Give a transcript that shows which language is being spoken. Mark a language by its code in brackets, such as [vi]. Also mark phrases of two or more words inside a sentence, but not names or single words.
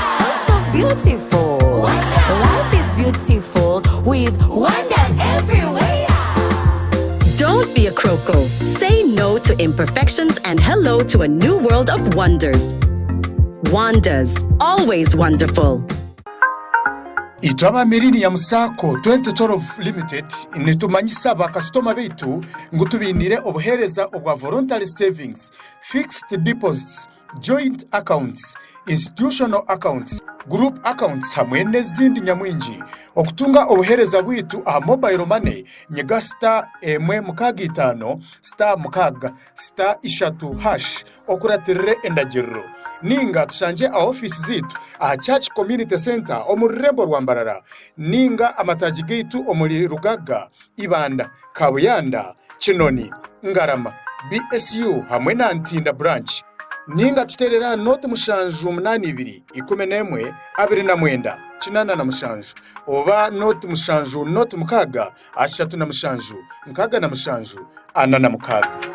[en] So beautiful. Wonder. Life is beautiful with wonders everywhere. Don't be a croco. Say no to imperfections and hello to a new world of wonders. Wonders, always wonderful. [nyn] Itwaba mirini ya Musako 2012 Limited nitumanyisa bakasitoma bitu ngutubinire obuhereza obwa [en] voluntary savings, fixed deposits, joint accounts, institutional accounts, group accounts [nyn] hamwe n'ezindi nyamwingi okutunga obuhereza bwitu aha [en] mobile money [nyn] nyega star emwe mukaga itano star mukaga star ishatu hash okuratirire endagiriro ninga tushanje a office zitu a Church Community Center omurembo rwambarara ninga amataji gitu omuri Rugaga Ibanda Kabuyanda Kinoni Ngarama BSU hamwe na Ntinda branch ninga tuterera note mushanju 82 11 29 kinana na mushanju oba note mushanju note mukaga ashatu na mushanju nkaga na mushanju ana na mukaga.